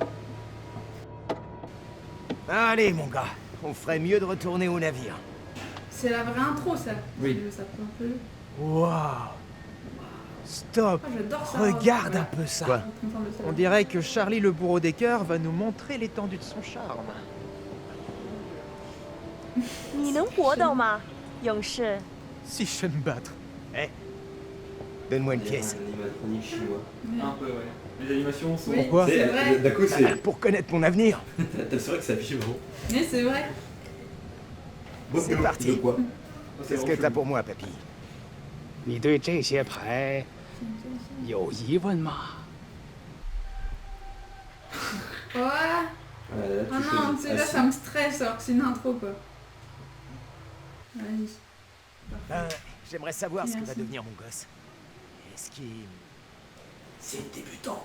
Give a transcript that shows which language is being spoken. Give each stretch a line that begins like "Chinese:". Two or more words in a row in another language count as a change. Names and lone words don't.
French: Allez, mon gars, on ferait mieux de retourner au navire. C'est la vraie intro, ça. Oui. Ça prend un peu. Waouh. Stop. Ah, j'adore ça. Regarde un peu ça. Quoi? Je suis contente de ça. On dirait que Charlie le bourreau des cœurs va nous montrer l'étendue de son charme.
Chinese: 你能活到吗，勇士？
French: Si je sais me battre. Eh, donne-moi une Il y a pièce. un animatronique chinois. Un peu, ouais. Les animations sont. Oui. Pourquoi C'est vrai. D'un coup c'est. Pour connaître mon avenir. C'est vrai que ça affiche vraiment. Mais c'est vrai. C'est parti. De quoi? Qu'est-ce que t'as pour moi, papy?
Chinese: 你对这些牌有疑问吗？
French: Ouais. Ah, là, Ah tu non, choisis. c'est là, Ah, ça me stresse alors que c'est une intro, quoi. Vas-y. J'aimerais savoir ce que va Merci. devenir mon gosse. Est-ce qu'il... C'est débutant.